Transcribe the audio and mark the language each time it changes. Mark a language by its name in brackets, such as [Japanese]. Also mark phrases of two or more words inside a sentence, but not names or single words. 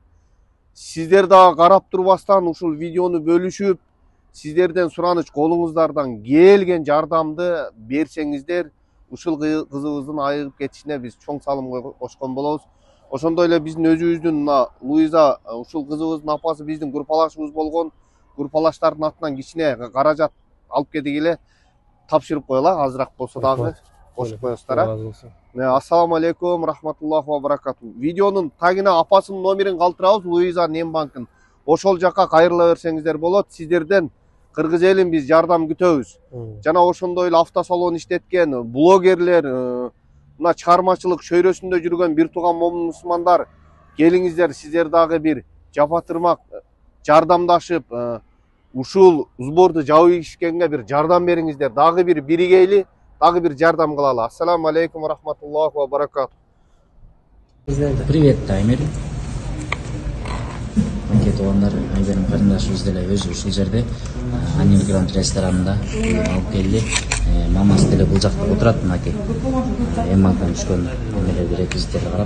[Kyrgyz] Сиздер дагы карап турбастан ушул видеону бөлүшүп, сиздерден сураныч, колуңуздардан келген жардамды берсеңиздер, ушул кызыбыздын айыгып кетишине биз чоң салым кошкон болобуз. Ошондой эле биздин өзүбүздүн мына Луиза, ушул кызыбыздын апасы биздин группалашыбыз болгон. Группалаштардын атынан кичине каражат алып кетип эле тапшырып коелу, азыраак болсо дагы кошуп коесуздар. [Arabic] السلام عليكم ورحمة الله وبركاته. [Kyrgyz] Видеонун тагына апасынын номерин калтырабыз, Луиза Нембанктын. Ошол жака кайрыла берсеңиздер болот. Сиздерден кыргыз элин биз жардам күтөбүз. Жана ошондой эле автосалон иштеткен блогерлер, мына чыгармачылык чөйрөсүндө жүргөн бир тууган момун мусулмандар, келиңиздер, сиздер дагы бир жапатырмак жардамдашып, ушул сборду жабып ишкенге бир жардам бериңиздер. Дагы бир биригейли, дагы бир жардам кылалы. [Arabic] السلام عليكم ورحمة الله وبركاته. [Russian] Привет, Аймерим. [Kyrgyz] Мынке туугандар, Аймерим карындашыбыз деле өзү ушул жерде Анил Гранд ресторанында алып келди. Мамасы деле бул жакта отурат, мынакей. Эммандан түшкөн эмелерди, реквизиттерди карап.